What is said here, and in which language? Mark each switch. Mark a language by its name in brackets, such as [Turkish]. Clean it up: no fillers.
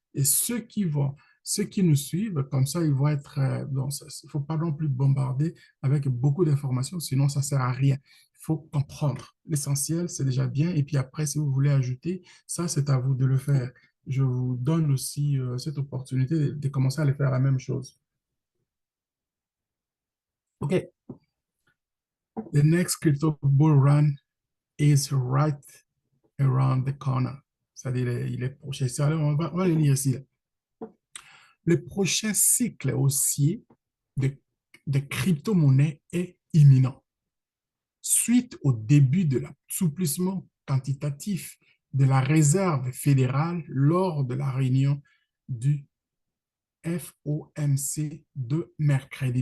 [French] Et ceux qui nous suivent, comme ça, ils vont être, bon, il ne faut pas non plus bombarder avec beaucoup d'informations, sinon ça ne sert à rien. Il faut comprendre. L'essentiel, c'est déjà bien. Et puis après, si vous voulez ajouter, ça, c'est à vous de le faire. Je vous donne aussi cette opportunité de commencer à le faire la même chose. OK. [English] The next crypto bull run is right around the corner. [French] c'est-à-dire les prochains, on va le lire ici. Le prochain cycle haussier de, de crypto-monnaies est imminent. Suite au début de l'assouplissement quantitatif de la Réserve fédérale lors de la réunion du FOMC de mercredi.